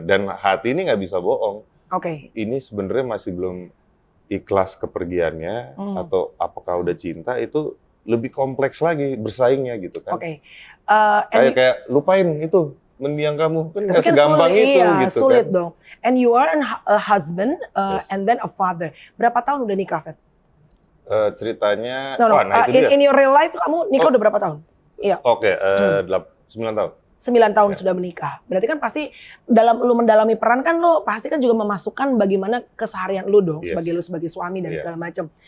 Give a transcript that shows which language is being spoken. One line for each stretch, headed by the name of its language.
Indonesian: Dan hati ini nggak bisa bohong. Ini sebenarnya masih belum ikhlas kepergiannya atau apakah udah cinta, itu lebih kompleks lagi bersaingnya gitu kan. Kayak lupain itu mendiang kamu kan nggak segampang itu gitu sulit kan. Dong.
English: And you are a husband and then a father.
Indonesian: Berapa tahun udah nikah, Fet? Ceritanya, nah itu dia.
English: In your real life
Indonesian: kamu nikah udah berapa tahun? Iya. 9 tahun. 9 tahun sudah menikah. Berarti kan pasti dalam lu mendalami peran kan lu pasti kan juga memasukkan bagaimana keseharian lu dong sebagai lu sebagai suami dan segala macam.